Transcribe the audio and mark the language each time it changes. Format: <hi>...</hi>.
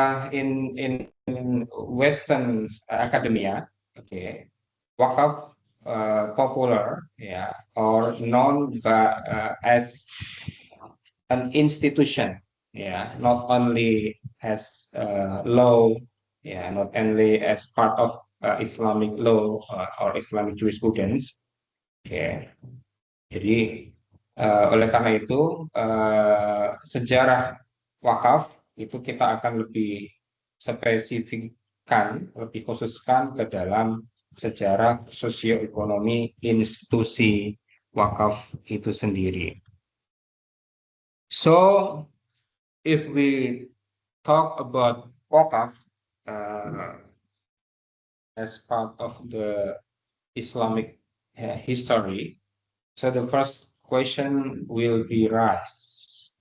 <en>In Western academia, okay, wakaf popular, yeah, or known as an institution, yeah, not only as law, yeah, not only as part of Islamic law or Islamic jurisprudence, okay.</en> <id>Jadi oleh karena itu sejarah wakaf itu kita akan lebih spesifikkan, lebih khususkan ke dalam sejarah sosioekonomi institusi wakaf itu sendiri.</id> <en>So, if we talk about wakaf as part of the Islamic history, so the first question will be raised.</en>